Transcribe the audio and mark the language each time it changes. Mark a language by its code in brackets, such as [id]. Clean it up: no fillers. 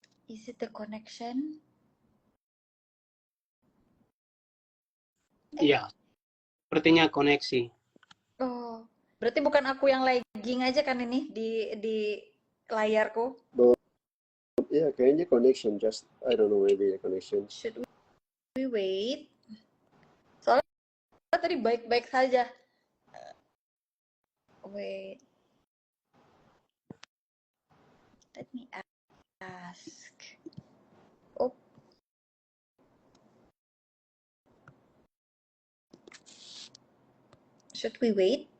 [en] Is it the connection? [id] Iya, sepertinya koneksi. Oh Berarti bukan aku yang lagging aja kan ini di layarku. Ya, kayaknya [en] connection, just I don't know, maybe the connection. Should we wait? [id] Soalnya tadi baik-baik saja. [en] Wait. Let me ask. Oh, should we wait?